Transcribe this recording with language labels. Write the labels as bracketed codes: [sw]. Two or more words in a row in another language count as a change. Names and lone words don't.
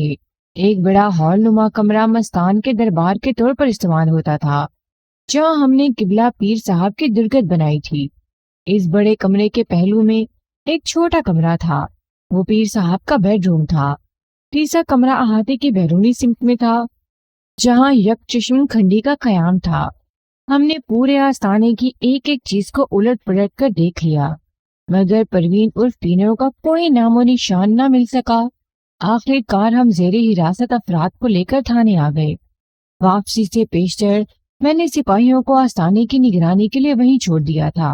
[ur] ایک بڑا ہال نما کمرہ مستان کے دربار کے طور پر استعمال ہوتا تھا، جہاں ہم نے قبلہ پیر صاحب کی درگت بنائی تھی۔ اس بڑے کمرے کے پہلو میں ایک چھوٹا کمرہ تھا، وہ پیر صاحب کا بیڈ روم تھا۔ تیسرا کمرہ احاطے کی بیرونی سمت میں تھا، جہاں یک چشم کھنڈی کا قیام تھا۔ ہم نے پورے آستانے کی ایک ایک چیز کو الٹ پلٹ کر دیکھ لیا، مگر پروین عرف پینو کا کوئی نام و نشان نہ مل سکا۔ آخر کار ہم زیر حراست افراد کو لے کر تھانے آ گئے۔ واپسی سے پیشتر میں نے سپاہیوں کو آستانے کی نگرانی کے لیے وہیں چھوڑ دیا تھا۔